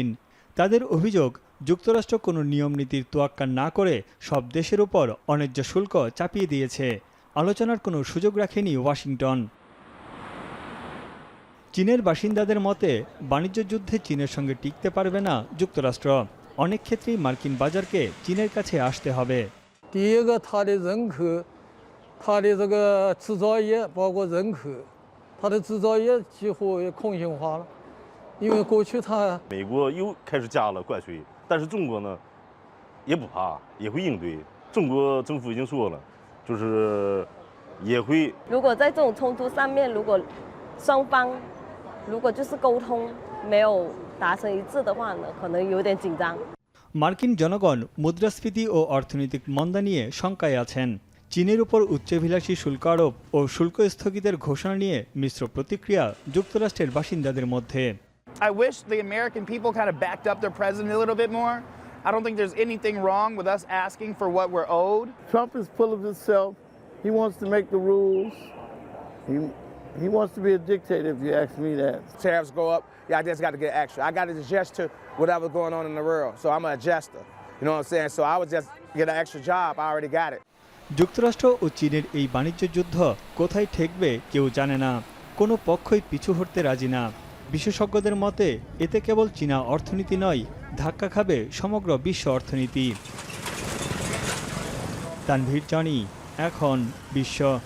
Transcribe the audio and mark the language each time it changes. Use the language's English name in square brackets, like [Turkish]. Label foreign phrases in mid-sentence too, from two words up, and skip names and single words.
[Bangla] তাদের অভিযোগ, যুক্তরাষ্ট্র কোনো নিয়ম নীতির তোয়াক্কা না করে সব দেশের উপর অন্যায্য শুল্ক চাপিয়ে দিয়েছে। আলোচনার কোনো সুযোগ রাখেনি ওয়াশিংটন। চীনের বাসিন্দাদের মতে বাণিজ্য যুদ্ধে চীনের সঙ্গে টিকতে পারবে না যুক্তরাষ্ট্র। অনেক ক্ষেত্রেই মার্কিন বাজারকে চীনের কাছে আসতে হবে। [Chinese] 第一个，它的人口，它的这个制造业，包括人口，它的制造业几乎也空心化了，因为过去它美国又开始加了关税，但是中国呢也不怕，也会应对。中国政府已经说了，就是也会。如果在这种冲突上面，如果双方如果就是沟通没有达成一致的话呢，可能有点紧张。 [Bangla] মার্কিন জনগণ মুদ্রাস্ফীতি ও অর্থনৈতিক মন্দা নিয়ে শঙ্কায় আছেন। চীনের উপর উচ্চাভিলাষী শুল্ক আরোপ ও শুল্ক স্থগিতের ঘোষণা নিয়ে মিশ্র প্রতিক্রিয়া যুক্তরাষ্ট্রের বাসিন্দাদের মধ্যে। [English] I wish the American people kind of backed up their president a little bit more. I don't think there's anything wrong with us asking for what we're owed. Trump is full of himself. He wants to make the rules. He wants to be a dictator, if you ask me that. Tariffs go up. Yeah, I just got to get extra. I got to adjust to whatever's going on in the world. So I'm an adjuster. You know what I'm saying? So I would just get an extra job. I already got it. [Bangla] যুক্তরাষ্ট্র ও চীনের এই বাণিজ্য যুদ্ধ কোথায় ঠেকবে কেউ জানে না। কোনো পক্ষই পিছু হটতে রাজি না। বিশেষজ্ঞদের মতে এতে কেবল চীনা অর্থনীতি নয়, ধাক্কা খাবে সমগ্র বিশ্ব অর্থনীতি। তানভীর জনি, এখন বিশ্ব।